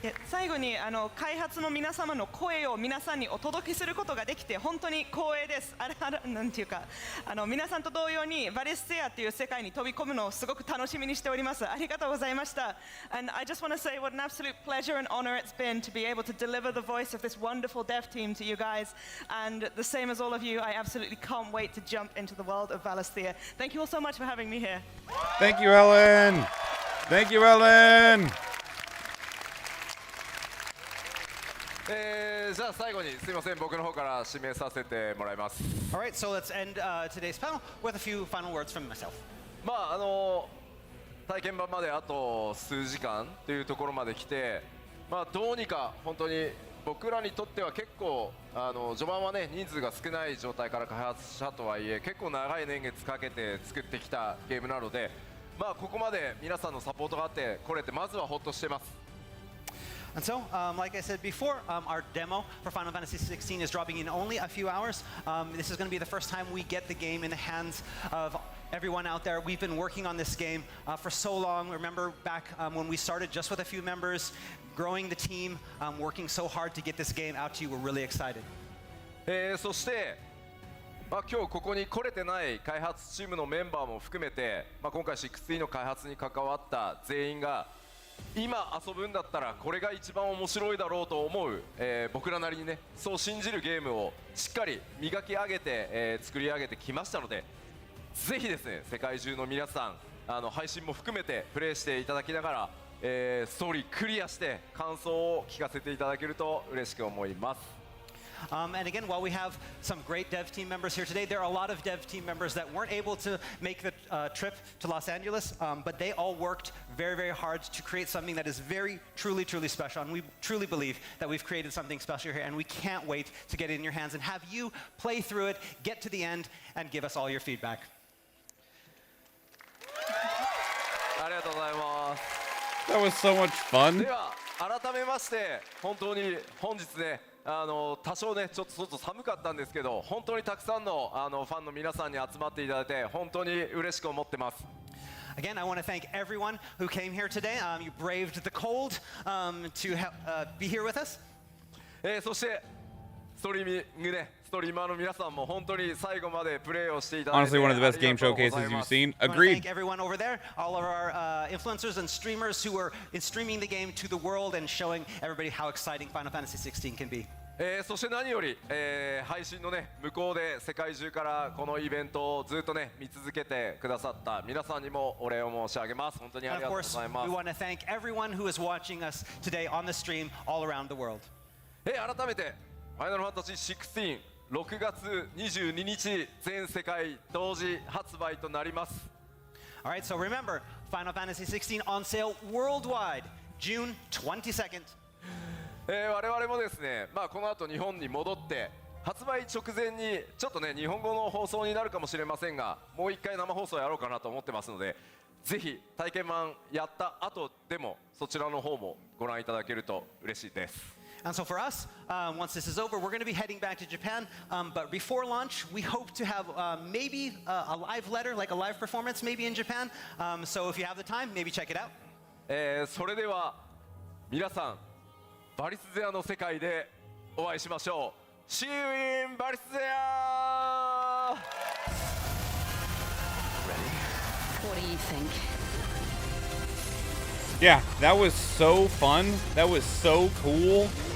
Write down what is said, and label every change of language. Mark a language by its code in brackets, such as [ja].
[ja] 最後に開発の皆様の声を皆さんにお届けすることができて本当に光栄です。なんていうか皆さんと同様にバリステアという世界に飛び込むのをすごく楽しみにしております。ありがとうございました。 [en] And I just want to say what an absolute pleasure and honor it's been to be able to deliver the voice of this wonderful dev team to you guys. And the same as all of you, I absolutely can't wait to jump into the world of Valisthea. Thank you all so much for having me here. Thank you, Ellen. Thank you, Ellen. [ja] じゃあ最後にすみません僕の方から指名させてもらいます。 [en] All right, so let's end today's panel with a few final words from myself. [ja] まあ体験版まであと数時間というところまで来て、まあどうにか本当に僕らにとっては結構序盤はね人数が少ない状態から開発したとはいえ結構長い年月かけて作ってきたゲームなので、まあここまで皆さんのサポートがあってこれってまずはホッとしてます。 [en] And so, like I said before, our demo for Final Fantasy 16 is dropping in only a few hours. This is going to be the first time we get the game in the hands of everyone out there. We've been working on this game for so long. Remember back when we started just with a few members, growing the team, working so hard to get this game out to you. We're really excited. [ja] そして、今日ここに来れてない開発チームのメンバーも含めて、今回16の開発に関わった全員が今遊ぶんだったらこれが一番面白いだろうと思う、僕らなりにねそう信じるゲームをしっかり磨き上げて、作り上げてきましたのでぜひですね世界中の皆さん配信も含めてプレイしていただきながら、ストーリークリアして感想を聞かせていただけると嬉しく思います。 [en] And again, while we have some great dev team members here today, there are a lot of dev team members that weren't able to make the trip to Los Angeles, but they all worked very, very hard to create something that is very, truly, truly special. And we truly believe that we've created something special here, and we can't wait to get it in your hands and have you play through it, get to the end, and give us all your feedback. [ja] ありがとうございます。 [en] That was so much fun. [ja] では改めまして本当に本日ね多少ねちょっと外寒かったんですけど本当にたくさんのファンの皆さんに集まっていただいて本当に嬉しく思ってます。 [en] Again, I want to thank everyone who came here today. You braved the cold to be here with us. [ja] そしてストリーマーの皆さんも本当に最後までプレイをしていただいて [en] Honestly, one of the best game showcases you've seen. Agreed. Thank everyone over there, all of our influencers and streamers who are streaming the game to the world and showing everybody how exciting Final Fantasy 16 can be. [ja] そして何より、配信のね向こうで世界中からこのイベントをずっとね見続けてくださった皆さんにもお礼を申し上げます。本当にありがとうございます。 [en] We want to thank everyone who is watching us today on the stream all around the world. [ja] 改めてファイナルファンタジー16 6月22日全世界同時発売となります。 [en] All right, so remember, Final Fantasy 16 on sale worldwide, June 22nd. [ja] 我々もですね、この後日本に戻って発売直前にちょっとね日本語の放送になるかもしれませんが、もう一回生放送やろうかなと思ってますので、ぜひ体験版やった後でもそちらの方もご覧いただけると嬉しいです。 [en] And so for us, once this is over, we're going to be heading back to Japan. But before launch, we hope to have maybe a live letter, like a live performance, maybe in Japan. So if you have the time, maybe check it out. [ja] それでは皆さん、バリスゼアの世界でお会いしましょう。 [en] See you in バリスゼア。 What do you think? Yeah, that was so fun. That was so cool.